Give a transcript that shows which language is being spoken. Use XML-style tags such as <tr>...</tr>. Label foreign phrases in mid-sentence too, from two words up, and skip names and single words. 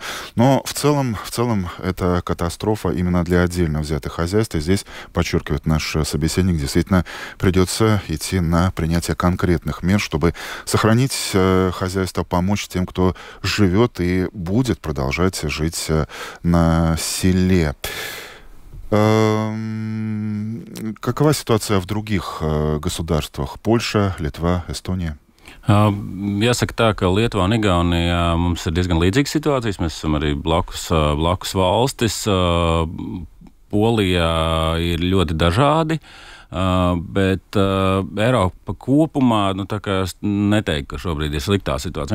<ru>Но в целом это катастрофа именно для отдельно взятых хозяйств, и здесь, подчеркивает наш собеседник, действительно придется идти на принятие конкретных мер, чтобы сохранить хозяйство, помочь тем, кто живет и будет продолжать жить на селе. Какова ситуация в других государствах? Польша, Литва, Эстония?</ru> <lv>Jāsaka tā, ka Lietuvā un Igaunijā mums ir diezgan līdzīgas situācijas. Mēs esam arī blakus valstis. Polijā ir ļoti dažādi. Bet Eiropa kopumā, tā kā es neteiktu, ka šobrīd ir sliktā situācija.</lv>